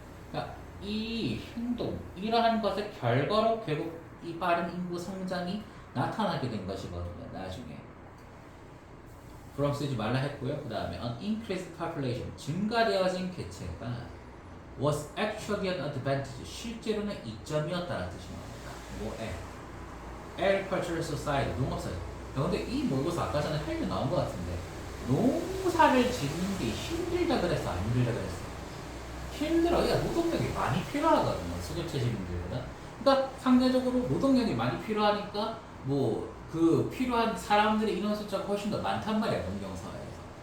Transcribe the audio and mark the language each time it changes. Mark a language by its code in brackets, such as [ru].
[ko] 그러니까 이 행동, 이러한 것의 결과로 결국 이 빠른 인구 성장이 나타나게 된 것이거든요. 나중에. from 쓰지 말라 했고요. 그 다음에 [en] an increased population, [ko] 증가되어진 개체가 [en] was actually an advantage, [ko] 실제로는 이점이었다는 뜻인 겁니다. 뭐에? [en] agricultural society, [ko] 농업사회. 근데 이 모의고사 아까 전에 할 때 나온 것 같은데 농사를 짓는 게 힘들다 그랬어? 안 힘들다 그랬어? 힘들어. 그러니까 노동력이 많이 필요하거든요. 수급체질인들보다. 그러니까 상대적으로 노동력이 많이 필요하니까 뭐 그 필요한 사람들의 인원 숫자가 훨씬 더 많단 말이야. 농경사회에서.